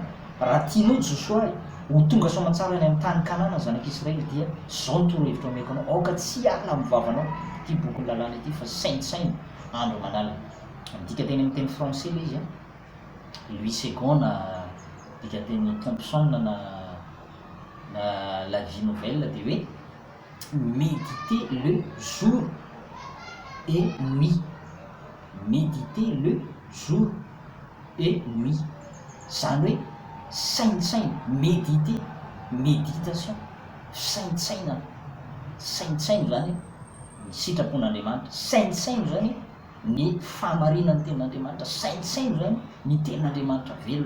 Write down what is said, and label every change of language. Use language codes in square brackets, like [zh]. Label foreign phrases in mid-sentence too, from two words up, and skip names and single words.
[mg] Raha tianao Josoa ho tonga soamantsara any amin'ny tany Kanana ny zanak'Israely dia zao ny torohevitra omeko anao, aoka tsy ala amin'ny vavanao ty boky ny lalàna ity fa saintsaina andro aman'alina. Midika teny amin'ny teny français le izy Louis II dika teny Thompson na la vie nouvelle dia hoe [fr] méditer le jour et nuit, méditer le jour et nuit. [mg] Zany hoe saintsaina, [fr] méditer, méditation, [mg] saintsaina, saintsaina zany ny sitrapon'Andriamanitra, saintsaina zany ny fahamarinan'ny tenin'Andriamanitra, saintsaina zany ny tenin'Andriamanitra velona.